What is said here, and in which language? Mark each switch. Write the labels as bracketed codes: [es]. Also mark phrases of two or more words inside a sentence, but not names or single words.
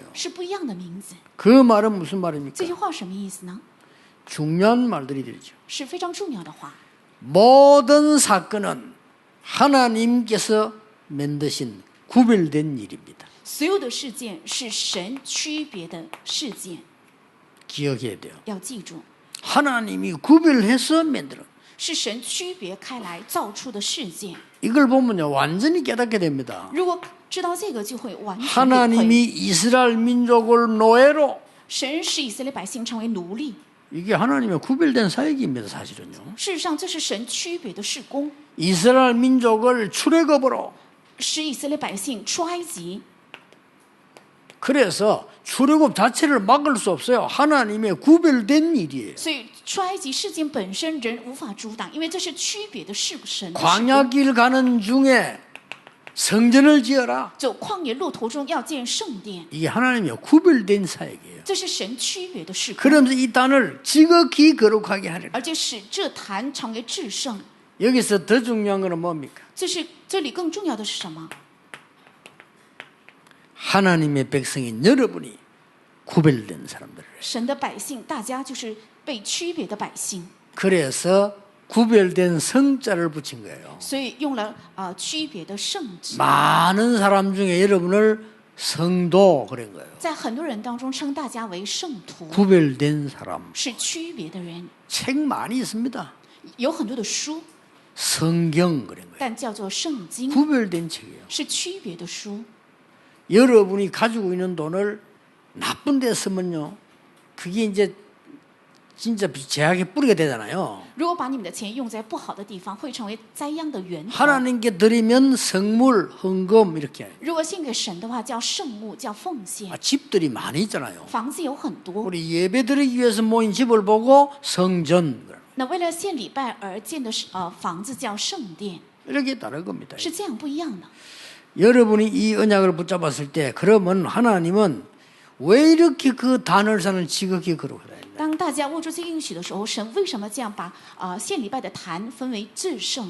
[zh] 是不一样的名字。 [ko] 그 말은 무슨 [zh] 这 [ko] 말입니까? [zh] 句话什么意思呢？ [ko] 중요한 말들이 되죠. [zh] 是非常重要的话。 [ko] 모든 사건은 하나님께서 만드신 구별된 일입니다. [zh] 所有的事件是神区别的事件， [ko] 기억해야 돼요. [zh] 要记住， [ko] 하나님이 구별해서 만들어. [zh] 是神区别开来造出的事件。 [ko] 이걸 보면요 완전히 깨닫게 됩니다. [zh] 如果知道这个就会完全理会。 [ko] 하나님이 이스라엘 민족을 노예로 [zh] 神使以色列百姓成为奴隶， [ko] 이게 하나님의 구별된 사역입니다. 사실은요. [zh] 事实上这是神区别的事工， [ko] 이스라엘 민족을 출애굽으로 [zh] 使以色列百姓出埃及。 [ko] 그래서 출애굽 자체를 막을 수 없어요. 하나님의 구별된 일이에요. [zh] 所以出埃及事件本身人无法阻挡，因为这是区别的事神的事工。 [ko] 광야길 가는 중에 성전을 지어라. [zh] 走旷野路途中要建圣殿， [ko] 이게 하나님의 구별된 사역이에요. [zh] 这是神区别的事工， [ko] 그러면서 이 단을 지극히 거룩하게 하리라. [zh] 而且使这坛成为至圣。 [ko] 여기서 더 중요한 것은 뭡니까? [zh] 这里更重要的是什么？ [ko] 하나님의 백성인 여러분이 구별된 사람들. [zh] 神的百姓，大家就是被区别的百姓， [ko] 그래서 구별된 성자를 붙인 거예요. [zh] 所以用了区别的圣旨。 [ko] 많은 사람 중에 여러분을 성도 그런 거예요. [zh] 在很多人当中称大家为圣徒， [ko] 구별된 사람. [zh] 是区别的人。 [ko] 책 많이 있습니다. [zh] 有很多的书， [ko] 성경 그런 거예요. [zh] 但叫做圣经， [ko] 구별된 책이에요. [zh] 是区别的书。 [ko] 여러분이 가지고 있는 돈을 나쁜 데 쓰면요, 그게 이제 진짜 제약에 뿌리게 되잖아요. [zh] 如果把你们的钱用在不好的地方，会成为灾殃的源头。 [ko] 하나님께 드리면 성물, 헌금 이렇게. [zh] 如果献给神的话，叫圣物，叫奉献。 [ko] 집들이 많이 있잖아요. [zh] 房子有很多， [ko] 우리 예배 드리기 위해서 모인 집을 보고 성전. [zh] 那为了献礼拜而建的房子叫圣殿， [ko] 이렇게 다른 겁니다. [zh] 是这样不一样的。 [ko] 여러분이 이 언약을 붙잡았을 때 그러면 하나님은 왜 이렇게 그 단을산을 지극히 거룩하다. [zh] 当大家握住这应许的时候，神为什么这样把献礼拜的坛分为至圣？